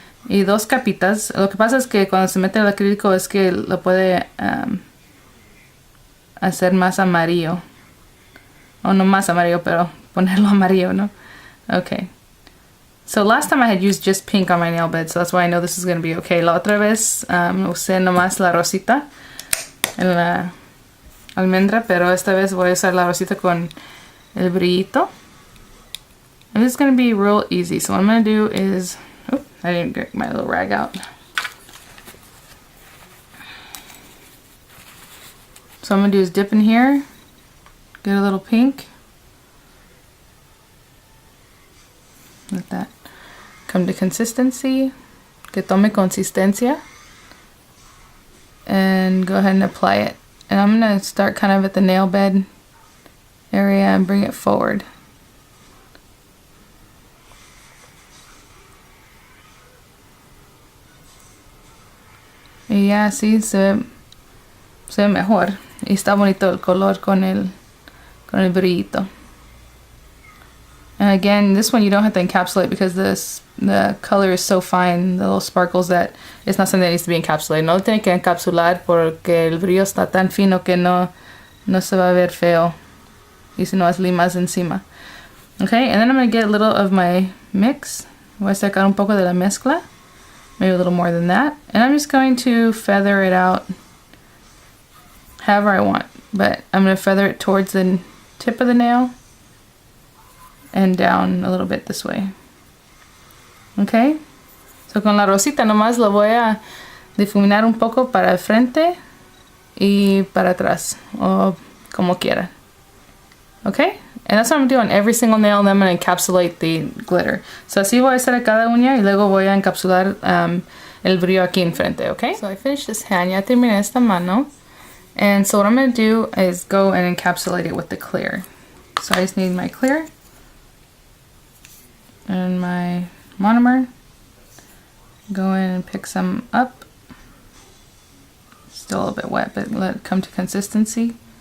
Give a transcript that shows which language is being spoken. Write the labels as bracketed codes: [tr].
[es] Y 2 capitas. Lo que pasa es que cuando se mete el acrílico es que lo puede hacer más amarillo. O no más amarillo, pero ponerlo amarillo, ¿no? [en] Okay. So last time I had used just pink on my nail bed, so that's why I know this is going to be okay. [es] La otra vez usé nomás la rosita en la almendra, pero esta vez voy a usar la rosita con el brillito. [en] And this is going to be real easy. So what I'm going to do is... Oh, I didn't get my little rag out. So I'm going to do is dip in here, get a little pink. Let that come to consistency. [es] Que tome consistencia. [en] And go ahead and apply it. And I'm going to start kind of at the nail bed area and bring it forward. [es] Y ya así se ve mejor. Y está bonito el color con el brillito. [en] And again, this one you don't have to encapsulate because the color is so fine, the little sparkles, that it's not something that needs to be encapsulated. [es] No lo tiene que encapsular porque el brillo está tan fino que no se va a ver feo. Y si no, es limas encima. [en] Okay, and then I'm going to get a little of my mix. [es] Voy a sacar un poco de la mezcla. [en] Maybe a little more than that. And I'm just going to feather it out however I want. But I'm going to feather it towards the tip of the nail and down a little bit this way. Okay? [es] So con la rosita nomás lo voy a difuminar un poco para el frente y para atrás, o como quiera. [en] Okay? And that's what I'm doing every single nail, and then I'm going to encapsulate the glitter. [es] So así voy a hacer a cada uña y luego voy a encapsular el brillo aquí enfrente, okay? [en] So I finished this hand, [es] ya terminé esta mano. [en] And so what I'm going to do is go and encapsulate it with the clear. So I just need my clear and my monomer. Go in and pick some up. Still a little bit wet, but let it come to consistency.